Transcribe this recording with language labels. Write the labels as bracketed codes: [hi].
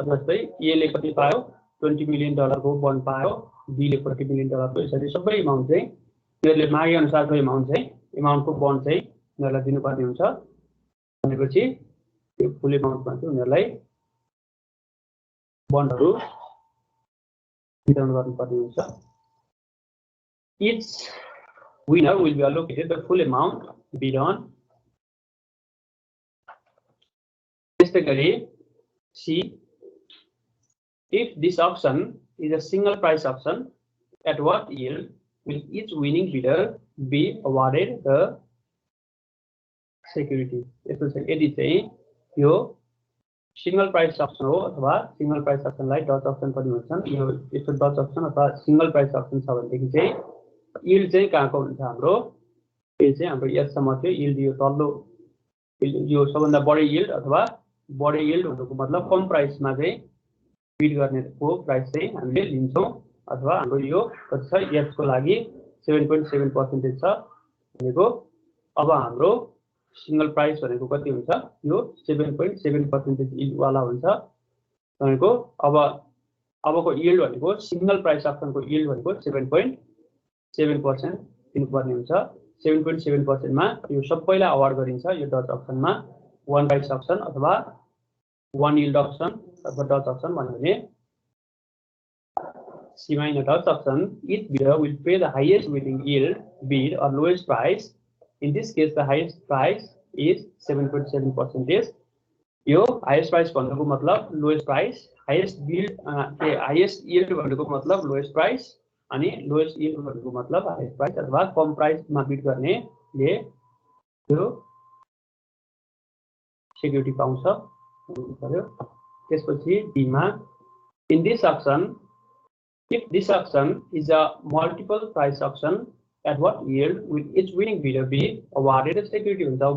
[ne] जस्तै ए ले कति पायो $20 मिलियन को बन्ड पायो, बी ले $40 मिलियन को, यसरी सबै अमाउन्ट चाहिँ तिनीहरुले मागे अनुसारको अमाउन्टको बन्ड चाहिँ उनीहरुलाई दिनुपर्ने हुन्छ भनेपछि यो फुल अमाउन्टमा चाहिँ उनीहरुलाई बन्डहरु वितरण गर्नुपर्ने हुन्छ। [en] Each winner will be allocated the full amount bid on. [ne] त्यस्तै गरी [en] C, if this auction is a single price auction, at what yield will each winning bidder be awarded the security? [ne] यस्तो छ यदि चाहिँ यो सिंगल प्राइस अप्सन हो अथवा single price अप्सनलाई Dutch option पनि भन्छन्। यो यस्तो डच अप्सन अथवा सिंगल प्राइस अप्सन छ भनेदेखि चाहिँ यील्ड चाहिँ कहाँको हुन्छ हाम्रो यो चाहिँ हाम्रो एच सम्म थियो यील्ड। यो तल्लो यो सबभन्दा बढी यील्ड अथवा बढी यील्ड हुनुको मतलब कम प्राइसमा चाहिँ बिड गर्नेको प्राइस चाहिँ हामीले लिन्छौं अथवा हाम्रो यो कति छ एच को लागि 7.7% छ भनेको अब हाम्रो सिंगल प्राइस भनेको कति हुन्छ यो 7.7% यील्ड वाला हुन्छ भनेको अबको यील्ड भनेको सिंगल प्राइस अप्सनको यील्ड भनेको 7.7% दिनुपर्ने हुन्छ। 7.7% मा यो सबैलाई अवार्ड गरिन्छ यो डच अप्सनमा वन प्राइस अप्सन अथवा वन यील्ड अप्सन अथवा डच अप्सन भन्यो भने C मा in Dutch option [en] each bidder will pay the highest winning yield bid or lowest price. In this case the highest price is 7.7%. [ne] यो highest price भन्नुको मतलब lowest price, highest bid highest yield भन्नुको मतलब lowest price अनि lowest yield भन्नुको मतलब highest price अथवा कम प्राइसमा बिड गर्नेले यो सिक्युरिटी पाउँछ भन्नुपर्यो। त्यसपछि डी मा in this option [en] if this auction is a multiple price auction at what yield will each winning bidder be awarded a security [ne] हुन्छ।